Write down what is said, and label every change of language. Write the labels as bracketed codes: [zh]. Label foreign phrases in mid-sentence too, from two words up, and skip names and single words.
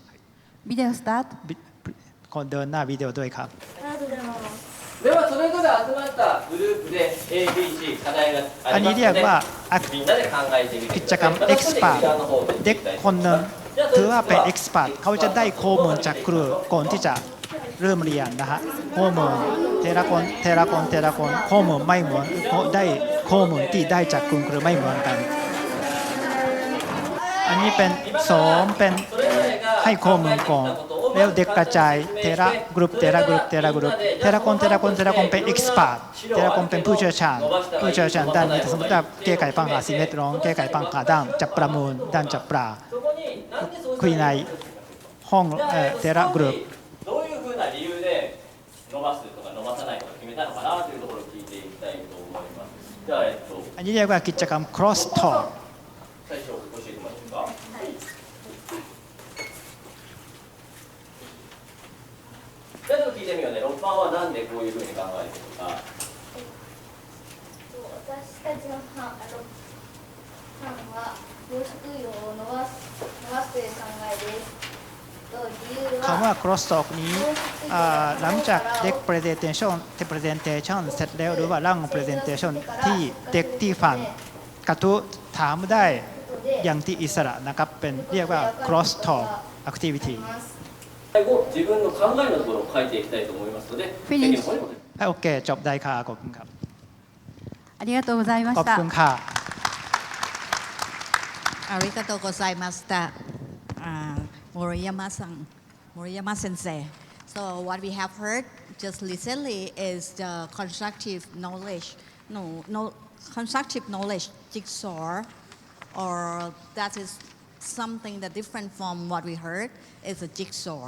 [ja] ビデオスタート。 [th] คนเดินหน้าวิดีโอด้วยครับ [ja] ではそれぞれ集まったグループで ABC 課題がありますので [th] อันนี้เรียกว่า [ja] みんなで考えてみて [th] กิจกรรม Expert เด็กคนหนึ่งถือว่าเป็น Expert เขาจะได้ข้อมูลจากครูก่อนที่จะเริ่มเรียนนะฮะข้อมูลแต่ละคนข้อมูลไม่เหมือนได้ข้อมูลที่ได้จากคุณครูไม่เหมือนกัน อันนี้เป็นสอนเป็นให้ข้อมูลก่อนแล้วเด็กกระจายแต่ละกลุ่มแต่ละคนเป็น Expert แต่ละคนเป็นผู้เชี่ยวชาญด้านนี้สมมติว่าแก้ไขปัญหาสิ่งแวดล้อมแก้ไขปัญหาด้านจับประมูลด้านจับปลาคุยในห้องแต่ละกลุ่ม [ja] どういうふうな理由で伸ばすとか伸ばさないとか決めたのかなというところを聞いていきたいと思います。じゃあ、 [th] อันนี้เรียกว่ากิจกรรม [en] cross talk [ja] 最初教えてもらっていいですか。じゃあちょっと聞いてみようね。6番はなんでこういうふうに考えてるのか。私たちの班は養殖業を伸ばすという考えです。 [th] คำว่า [en] cross talk [th] นี้หลังจากเด็ก presentation เสร็จแล้วหรือว่าร่าง presentation ที่เด็กที่ฟังกระทู้ถามได้อย่างที่อิสระนะครับเป็นเรียกว่า [en] cross talk activity [ja] 最後自分の考えのところを書いていきたいと思いますので、 Finish 席の方に戻ります。 [th] โอเคจบได้ค่ะขอบคุณครับ [ja] ありがとうございま [th] ขอบ [ja] した。 [th] คุณค่ะ [ja] ありがとうございました Moriyama sensei. [en] So what we have heard just recently is the constructive knowledge, constructive knowledge jigsaw, or that is something that different from what we heard is a jigsaw.